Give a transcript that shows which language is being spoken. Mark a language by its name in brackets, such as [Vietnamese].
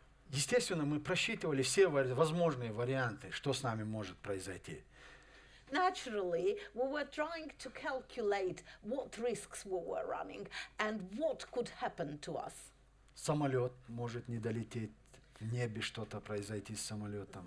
[Russian] Естественно, мы просчитывали все возможные варианты, что с нами может произойти. [English] Naturally, we were trying to calculate what risks we were running and what could happen to us. [Russian] Самолет может не долететь, в небе что-то произойти с самолетом.